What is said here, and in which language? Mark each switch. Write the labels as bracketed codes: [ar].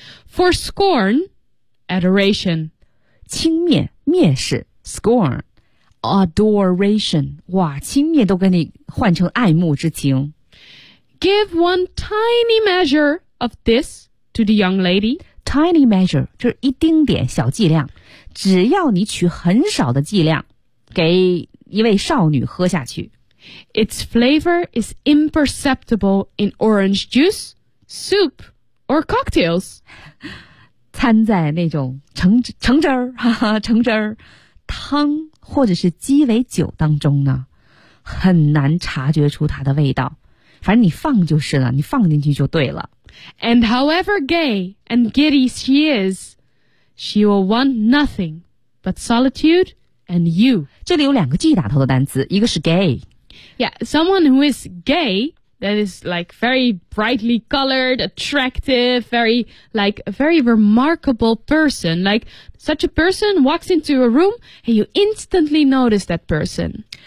[en] For scorn, adoration. [zh] 轻蔑、蔑视 scorn. Adoration, 哇，轻蔑都跟你换成爱慕之情。 [en] Give one tiny measure of this to the young lady. Tiny measure, [zh] 就是一丁点小剂量。只要你取很少的剂量给一位少女喝下去。 [en] Its flavor is imperceptible in orange juice, soup, or cocktails. [zh] 掺在那种橙汁儿，哈哈，橙汁儿。汤或者是鸡尾酒当中呢很难察觉出它的味道反正你放就是了你放进去就对了 [en] And however gay and giddy she is she will want nothing but solitude and you [zh] 这里有两个 G 打头的单词一个是 gay [en] Yeah, someone who is gay that is like very brightly colored attractive very like a very remarkable person likeSuch a person walks into a room, and you instantly notice that person.